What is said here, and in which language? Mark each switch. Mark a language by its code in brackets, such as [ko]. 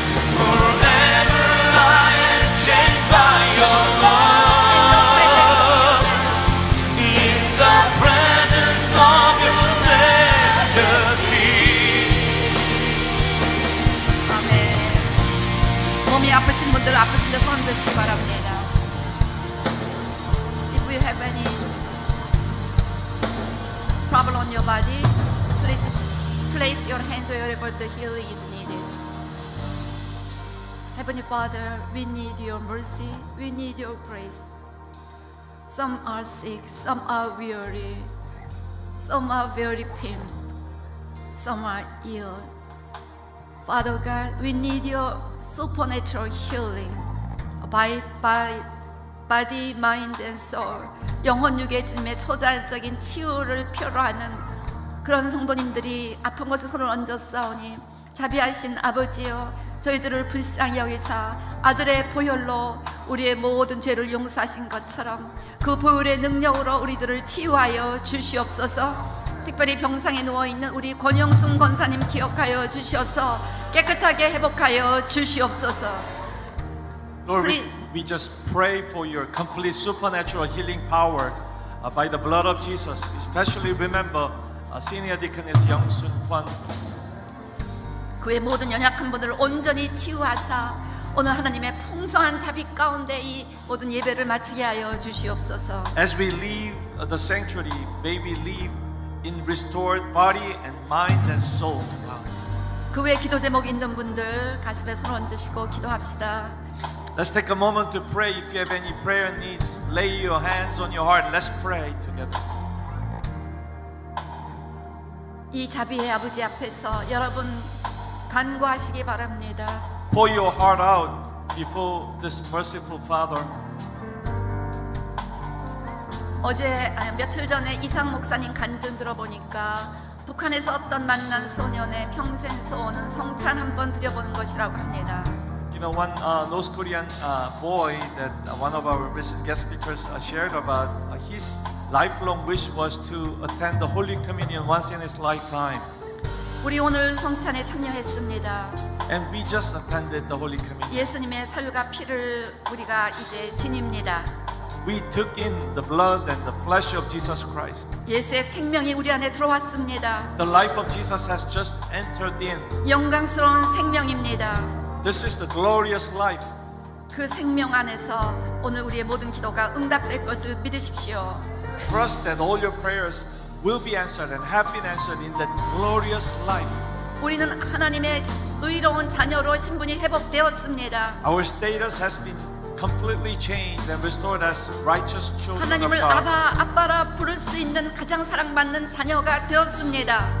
[en] Forever I am changed by your love. forever I am changed by your love. In the presence of your majesty. [ko] 아멘. 몸이 아프신 분들 아프신 데 손 드시기 바랍니다. [en] If you have any problem on your body, please place your hands wherever the healing is needed. Heavenly Father, we need your mercy, we need your grace. Some are sick, some are weary, some are very pain, some are ill. Father God, we need your supernatural healing by body, mind, and soul. [ko] 영혼, 육의 짐의 초자연적인 치유를 필요로 하는 그런 성도님들이 아픈 곳에 손을 얹어 싸우니 자비하신 아버지여, 저희들을 불쌍히 여기사 아들의 보혈로 우리의 모든 죄를 용서하신 것처럼 그 보혈의 능력으로 우리들을 치유하여 주시옵소서. 특별히 병상에 누워있는 우리 권영순 권사님 기억하여 주셔서 깨끗하게 회복하여 주시옵소서. [en] Lord, Please. we just pray for your complete supernatural healing power by the blood of Jesus. Especially remember Senior Deaconess Young-Sun Kwan. [ko] 그의 모든 연약한 분들을 온전히 치유하사 오늘 하나님의 풍성한 자비 가운데 이 모든 예배를 마치게 하여 주시옵소서. [en] As we leave the sanctuary, may we leave in restored body and mind and soul. [ko] 그 외 기도 제목 있는 분들 가슴에 손 얹으시고 기도합시다. [en] Let's take a moment to pray. If you have any prayer needs, lay your hands on your heart. Let's pray together. [ko] 이 자비의 아버지 앞에서 여러분 간구하시기 바랍니다. [en] Pour your heart out before this merciful Father. [ko] 며칠 전에 이상 목사님 간증 들어보니까 북한에서 어떤 만난 소년의 평생 소원은 성찬 한번 드려보는 것이라고 합니다. [en] You know, one North Korean boy that one of our recent guest speakers shared about, his lifelong wish was to attend the Holy Communion once in his lifetime. [ko] 우리 오늘 성찬에 참여했습니다. [en] And we just attended the Holy Communion. [ko] 예수님의 살과 피를 우리가 이제 지닙니다. [en] We took in the blood and the flesh of Jesus Christ. [ko] 예수의 생명이 우리 안에 들어왔습니다. [en] The life of Jesus has just entered in. [ko] 영광스러운 생명입니다. [en] This is the glorious life. [ko] 그 생명 안에서 오늘 우리의 모든 기도가 응답될 것을 믿으십시오. [en] Trust that all your prayers will be answered and have been answered in that glorious life. [ko] 우리는 하나님의 의로운 자녀로 신분이 회복되었습니다. [en] Our status has been completely changed and restored as righteous children of [ko] 하나님을 [en] God. [ko] 아빠라 부를 수 있는 가장 사랑받는 자녀가 되었습니다.